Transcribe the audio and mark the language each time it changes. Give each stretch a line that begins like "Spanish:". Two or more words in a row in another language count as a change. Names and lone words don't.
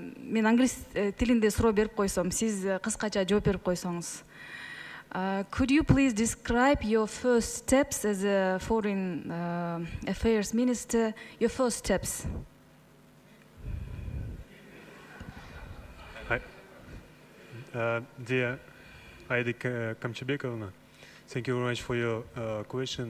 Kyrgyz: мен англис тилинде суроо берип койсом, сиз кыскача жооп берип койсоңуз.
English: Could you please describe your first steps as a foreign affairs minister? Your first steps. Dear Aida Kamchebekovna, thank you very much for your question.